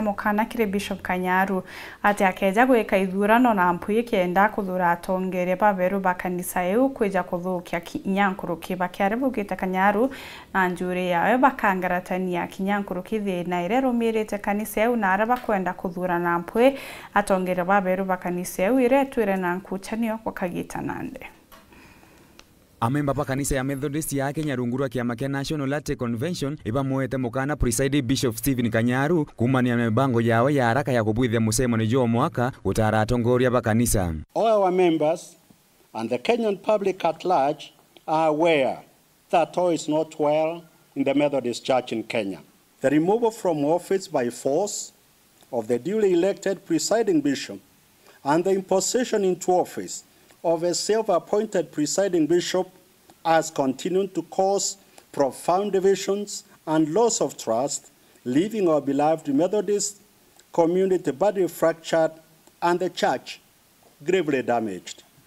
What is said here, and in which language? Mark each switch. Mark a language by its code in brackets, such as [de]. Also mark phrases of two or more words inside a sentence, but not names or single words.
[mer] mukana kire Bishop Kanyaru ati akeja gwika ithurano na mpuye kenda kuthura atongere baberu bakanisa eu kweja kuthukia kinyankuruki bakiaribugite Kanyaru na njuri yawe bakangaratania kinyankuruki thina ire rumirite kanisa eu na araba kwenda kuthura na mpuye atongere baberu bakanisa eu ire twire na nkuchanio kwa kagita nande. Amemba pa kanisa ya Methodist ya Kenya rungurwa kiama kia National Light Convention iba muete mukana Presiding Bishop Stephen Kanyaru kumania mibango yawe ya haraka ya kubwithia musemo ni jo mwaka utara atongoria pa kanisa. [en] All our members and the Kenyan public at large are aware that all is not well in the Methodist Church in Kenya. The removal from office by force of the duly elected presiding bishop and the imposition into office of a self-appointed presiding bishop has continued to cause profound divisions and loss of trust, leaving our beloved Methodist community badly fractured and the church gravely damaged.